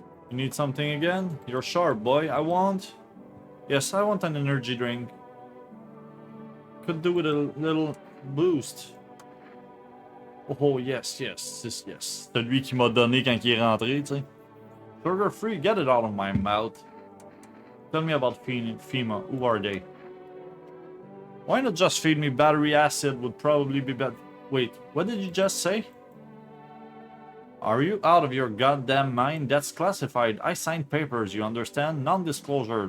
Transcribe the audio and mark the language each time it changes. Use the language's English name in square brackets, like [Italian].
[English] You need something again? You're sharp, boy. I want... Yes, I want an energy drink. Could do with a little boost. Oh, yes, yes, yes, yes. [French] Celui qui m'a donné quand il est rentré, tu sais. [English] Sugar free, get it out of my mouth. Tell me about FEMA. Who are they? Why not just feed me battery acid? Would probably be better. Wait, what did you just say? Are you out of your goddamn mind? That's classified. I signed papers, you understand? Non-disclosure.